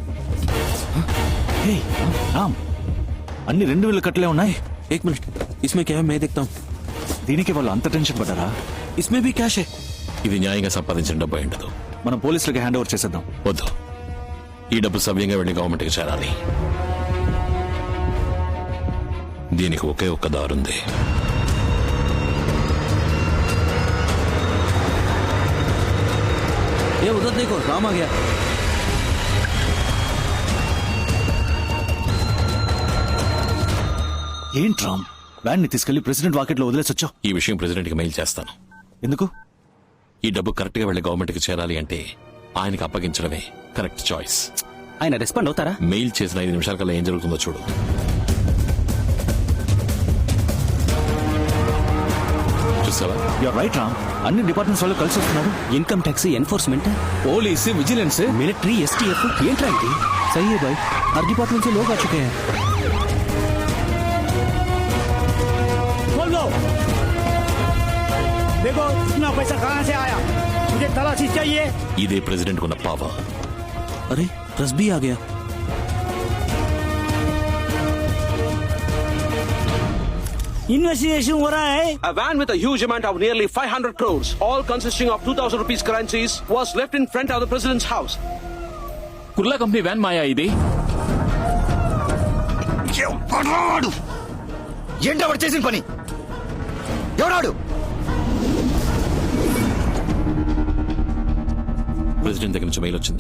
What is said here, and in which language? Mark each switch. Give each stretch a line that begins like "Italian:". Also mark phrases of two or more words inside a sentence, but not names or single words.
Telugu: రామ్, అన్ని 2,000 కట్టలే ఉన్నాయి.
Hindi: एक मिनट इसमें क्या है मैं देखता हूँ.
Telugu: దీనికి వాళ్ళు అంత టెన్షన్ పడ్డారా?
Hindi: इसमें भी कैश है.
Telugu: ఇది న్యాయంగా సంపాదించిన డబ్బు అయి ఉండదు. మనం పోలీసులకి
English: hand over
Telugu: చేసేద్దాం. వద్దు, ఈ డబ్బు సవ్యంగా వెళ్ళి గవర్నమెంట్ కి చేరాలి. దీనికి ఒకే ఒక్క దారుంది.
Hindi: ये उधर देखो राम आ गया.
Telugu: ఏంటి రామ్, వ్యాన్ ని తీసుకెళ్లి ప్రెసిడెంట్ వాకెట్ లో వదిలేసొచ్చావు. ఈ విషయం ప్రెసిడెంట్ కి మెయిల్ చేస్తాను. ఎందుకు? ఈ డబ్బు కరెక్ట్ గా వెళ్ళి గవర్నమెంట్ కి చేరాలి అంటే ఆయనకి అప్పగించడమే
English: correct choice.
Telugu: ఆయన రెస్పాండ్ అవుతారా? మెయిల్ చేసిన 5 నిమిషాల కల్లా ఏం జరుగుతుందో చూడు. చూసావా?
English: you're right
Telugu: రామ్, అన్ని డిపార్ట్మెంట్స్ వాళ్ళు కలిసి వస్తున్నారు.
English: income tax,
Telugu: ఎన్ఫోర్స్మెంట్, పోలీస్, విజిలెన్స్, मिलिट्री, STF. ఏంట్రా ఇది?
Hindi: सही है भाई, हर डिपार्टमेंट से लोग आ चुके हैं. बोलो, देखो इतना पैसा कहाँ से आया, मुझे तलाशी चाहिए.
Telugu: ఇదే ప్రెసిడెంట్ కున్న పవర్.
Hindi: अरे रस भी आ गया. इन्वेस्टिगेशन हो रहा है.
English: A van with a huge amount of nearly 500 crores, all consisting of 2,000 rupees currencies, was left in front of the president's house.
Telugu: కుర్లా కంపెనీ వ్యాన్ మాయా ఇది. ఏంటో చేసిన పని ఎవడాడు? ప్రెసిడెంట్ దగ్గర నుంచి మెయిల్ వచ్చింది.